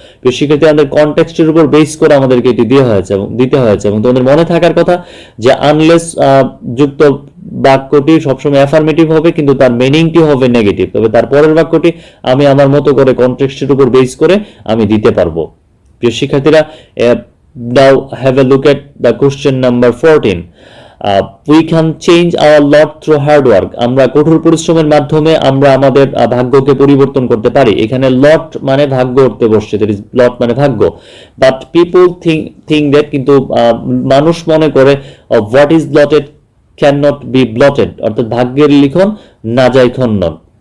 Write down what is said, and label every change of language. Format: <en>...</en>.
<bn>প্রিয় শিক্ষার্থী, আমাদের কনটেক্সটের উপর বেস করে আমাদেরকে এটি দিতে হয়েছে এবং তোমাদের মনে থাকার কথা যে আনলেস যুক্ত বাক্যটি সবসময় অ্যাফার্মেটিভ হবে, কিন্তু তার মিনিংটি হবে নেগেটিভ। তবে তার পরের বাক্যটি আমি আমার মতো করে কনটেক্সটের উপর বেস করে আমি দিতে পারবো। প্রিয় শিক্ষার্থীরা,</bn> <en>now have a look at the question number 14. We can change our lot through hard work.</en> <bn>আমরা কঠোর পরিশ্রমের মাধ্যমে আমরা আমাদের ভাগ্যকে পরিবর্তন করতে পারি। এখানে লট মানে ভাগ্য অর্থে বসছে,</bn> <en>that is lot</en> <bn>মানে ভাগ্য।</bn> <en>but people think that,</en> <bn>কিন্তু মানুষ মনে করে</bn> <en>what is blotted cannot be blotted,</en> <bn>অর্থাৎ ভাগ্যের লিখন না যায় খণ্ডন।</bn>